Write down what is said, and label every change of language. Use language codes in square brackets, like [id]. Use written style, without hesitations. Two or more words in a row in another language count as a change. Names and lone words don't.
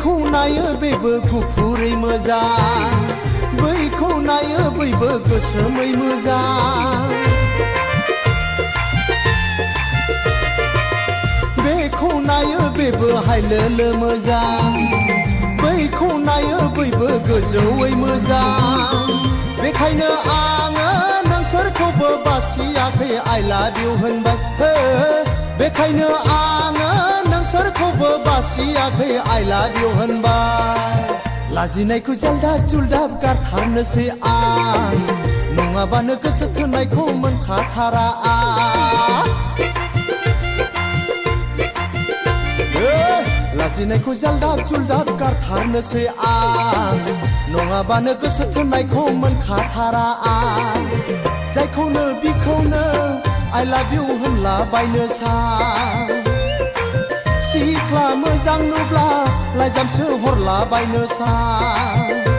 [brx] नायो बेबो गुफुरै मोजां बैखौ नायो बैबो गोसोमै मोजां बेखौ नायो बेबो हायलोलो मोजां बैखौ नायो बैबो गोजौयै मोजां बेखायनो आङो नोंसोरखौबो बासियाखै [en] I love you [brx] होनबाय बेखायनो आङो नोंसोरखौबो बासियाखै [en] I love you [brx] होनबाय लाजिनायखौ जाल्दाब जुल्दाब गारथारनोसै आं नङाबानो गोसो थोनायखौ मोनखाथारा आं लाजिनायखौ जाल्दाब जुल्दाब गारथारनोसै आं नङाबानो गोसो थोनायखौ मोनखाथारा आं जायखौनो बिखौनो [en] I love you [brx] होनलाबायनो सां सिख्ला मोजां नुब्ला लाइजामसो हरलाबायनो सां